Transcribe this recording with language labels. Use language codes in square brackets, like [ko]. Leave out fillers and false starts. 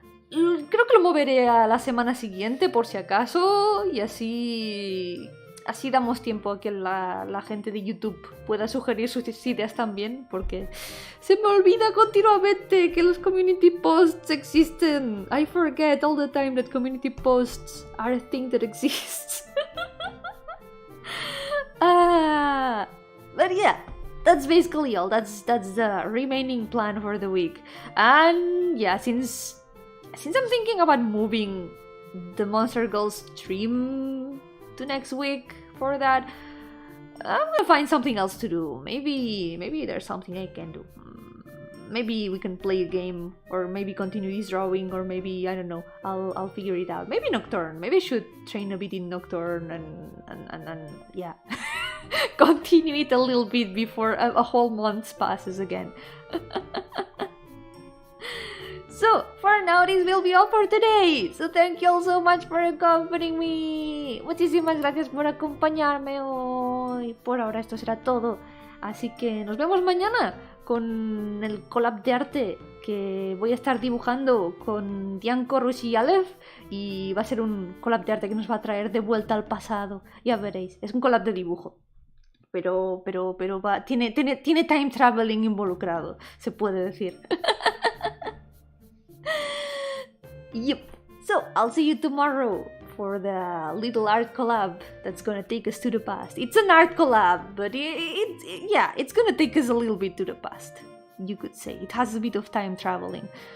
[es] Creo que lo moveré a la semana siguiente por si acaso y así damos tiempo a que la gente de YouTube pueda sugerir sus ideas también, porque se me olvida continuamente que los community posts existen. [en] I forget all the time that community posts are a thing that exists. But yeah, that's basically all. That's the remaining plan for the week. And yeah, since I'm thinking about moving the Monster Girls stream to next week for that, I'm gonna find something else to do. Maybe there's something I can do. Maybe we can play a game, or maybe continue this drawing, or maybe, I don't know, I'll figure it out. Maybe Nocturne. Maybe I should train a bit in Nocturne and yeah, continue it a little bit before a whole month passes again. So, for now, this will be all for today. So, thank you all so much for accompanying me. [es] Muchísimas gracias por acompañarme hoy. Por ahora esto será todo. Así que nos vemos mañana con el collab de arte que voy a estar dibujando con Dianco, Rush y Aleph. Y va a ser un collab de arte que nos va a traer de vuelta al pasado. Ya veréis, es un collab de dibujo. Pero tiene [en] time traveling [es] involucrado, se puede decir. [en] Yep. So, I'll see you tomorrow for the little art collab that's gonna take us to the past. It's an art collab, but it's gonna take us a little bit to the past. You could say. It has a bit of time traveling.